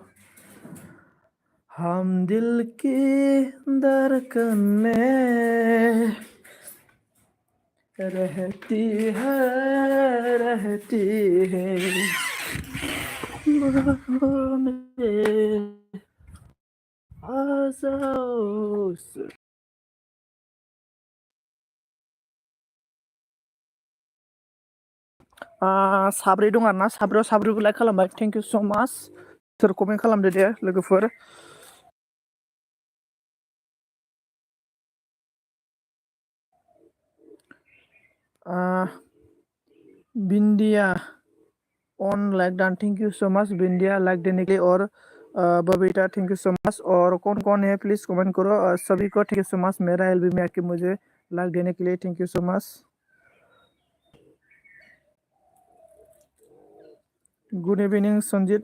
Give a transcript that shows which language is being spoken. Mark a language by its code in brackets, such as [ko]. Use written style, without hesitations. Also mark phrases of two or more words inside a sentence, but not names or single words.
[hi] हम दिल की धड़कन में रहती है आ जाओ. [brx] साब्रै दं आरोना. साब्रैबो लाइक खालामबाय. [en] thank you so much. [brx] सोर कमेन्ट खालामदो दे लोगोफोर. [en] बिंदिया on like done. thank you so much [hi] बिंदिया लाइक देने के लिए. और बबीता [en] thank you so much. [hi] और कौन है [en] please comment [hi] करो. सभी को [en] thank you so much [hi] मेरा एलबी में आके मुझे लाइक देने के लिए. [en] Thank you so much. Good evening संजीत.